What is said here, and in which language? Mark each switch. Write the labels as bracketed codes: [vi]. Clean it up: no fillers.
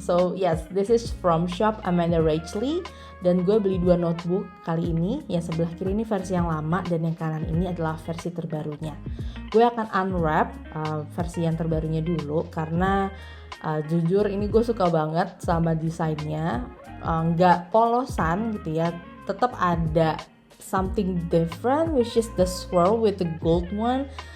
[en] So yes, this is from shop Amanda Rachel. [id] Dan gue beli 2 notebook kali ini. Yang sebelah kiri ini versi yang lama dan yang kanan ini adalah versi terbarunya. Gue akan unwrap versi yang terbarunya dulu karena jujur ini gue suka banget sama desainnya. Nggak polosan gitu ya, tetap ada [en] something different, which is the swirl with the gold one.